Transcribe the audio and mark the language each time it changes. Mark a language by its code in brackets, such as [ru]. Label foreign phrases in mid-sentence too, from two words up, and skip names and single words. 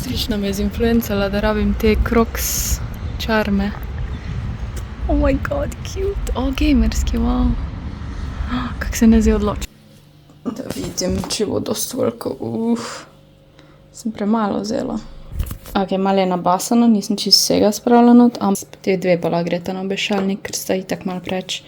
[sl] Krishna me je zinfluencala, da rabim te Crocs čarme. [en] Oh my god, cute. [sl] Gamerski, wow. Kak se ne zdaj odloči. Da vidim, če bo dosti toliko. Sem premalo vzela. Ok, malo je nabasano, nisem čisto vsega spravila not, ampak te dve pa lahko greta na obešalnik, ker sta itak malo preč.